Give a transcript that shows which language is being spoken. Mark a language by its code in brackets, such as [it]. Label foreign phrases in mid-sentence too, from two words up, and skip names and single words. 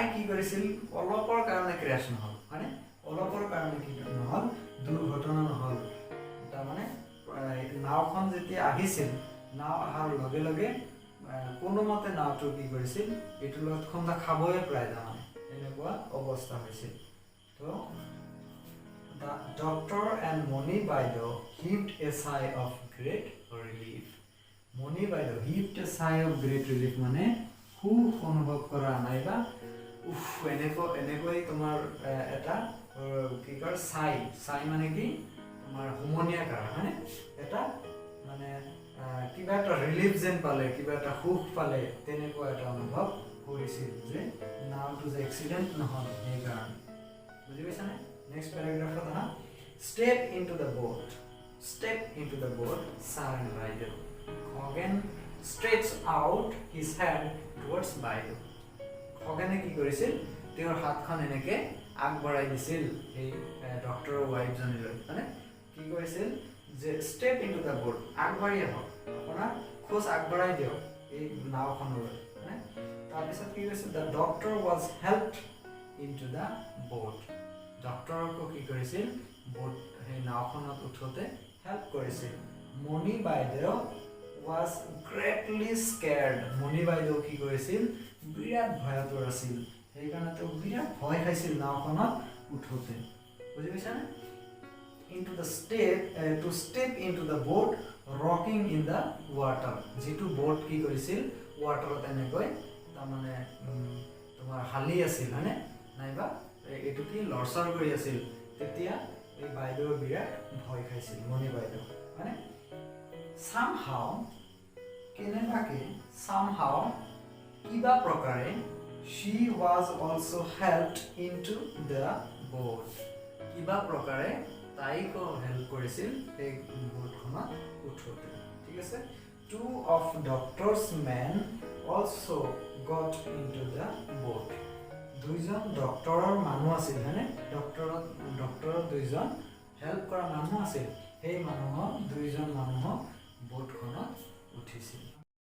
[as] কি কৰিছিল অলপৰ কাৰণে ক্র্যাশ নহল মানে অলপৰ কাৰণে কি নহল দুৰ্ঘটনা নহল তাৰ মানে নাওখন যেতিয়া আহিছিল নাও আহাৰ লগে লগে কোনোমতে নাওটো কি কৰিছিল এটো লগত খন্দা খাবয়ে প্ৰায় মানে এনেকুৱা অৱস্থা হৈছিল তো [en] the doctor and Moni Baido heaved a sigh of great relief [as] Moni Baido [en] heaved a sigh of great relief [as] মানে খুব অনুভৱ কৰা নাইবা উফ এনেকৈ তোমাৰ এটা কি কৰ সাই মানে কি তোমাৰ হুমনিয়া কৰা মানে এটা মানে কিবা এটা ৰিলিফ যেন পালে কিবা এটা সুখ পালে তেনেকুৱা এটা অনুভৱ কৰিছিল যে নাওটো যে এক্সিডেন্ট নহল এই কাৰণ বুজি পাইছানে নেক্সট প্যাৰাগ্ৰাফত আহা [en] step into the boat Sir and Baido Khoghen stretched out his hand towards Baido [as] খগেনে কি কৰিছিল তেওঁৰ হাতখন এনেকে আগবঢ়াই দিছিল এই ডক্টৰৰ ৱাইফজনীলৈ মানে কি কৰিছিল যে [en] step into the boat [as] আগবাঢ়ি আহক আপোনাৰ খোজ আগবঢ়াই দিয়ক এই নাওখনলৈ মানে তাৰপিছত কি কৰিছিল [en] The doctor was helped into the boat [as] ডক্টৰকো কি কৰিছিল বোট সেই নাওখনত উঠোতে হেল্প কৰিছিল মণি বাইদেউ [en] was greatly scared [as] মণি বাইদেউ কি কৰিছিল বিৰাট ভয়াতুৰ আছিল সেইকাৰণে তেওঁ বিৰাট ভয় খাইছিল নাওখনত উঠোতে বুজি পাইছানে [en] into the step into the boat rocking in the water [as] যেটো boat কি কৰিছিল ওয়াটাৰত এনেকৈ তাৰমানে তোমাৰ হালি আছিল হয়নে নাইবা এটো কি লৰচৰ কৰি আছিল তেতিয়া এই বাইদেউ বিৰাট ভয় খাইছিল মণি বাইদেউ [en] মানে somehow কেনেবাকে somehow [as] কিবা প্ৰকাৰে [en] she was also helped into the [as] boat কিবা প্ৰকাৰে তাইকো হেল্প কৰিছিল এই বোটখনত উঠোতে ঠিক আছে [en] two of doctor's men also got into the boat [as] দুইজন ডক্টৰৰ মানুহ আছিল হয়নে ডক্টৰৰ দুইজন হেল্প কৰা মানুহ আছিল সেই মানুহৰ দুইজন মানুহ বোটখনত উঠিছিল